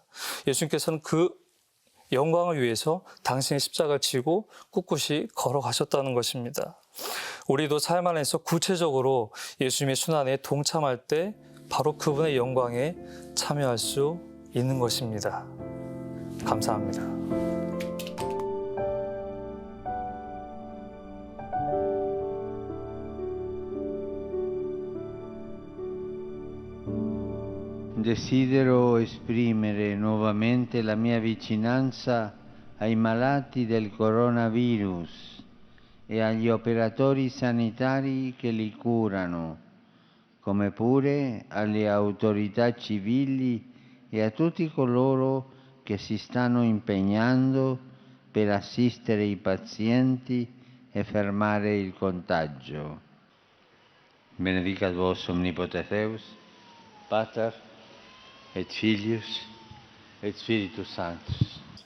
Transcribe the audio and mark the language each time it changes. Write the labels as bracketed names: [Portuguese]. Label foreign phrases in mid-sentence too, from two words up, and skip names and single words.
[Korean] 예수님께서는 그 영광을 위해서 당신의 십자가를 지고 꿋꿋이 걸어가셨다는 것입니다. 우리도 삶 안에서 구체적으로 예수님의 순환에 동참할 때 바로 그분의 영광에 참여할 수 있는 것입니다. 감사합니다. [Italian] Desidero esprimere nuovamente la mia vicinanza ai malati del coronavirus e agli operatori sanitari che li curano, come pure alle autorità civili e a tutti coloro che si stanno impegnando per assistere i pazienti e fermare il contagio. [Latin] Benedicat vos omnipotens Deus, Pater et Filius et Spiritus Sanctus.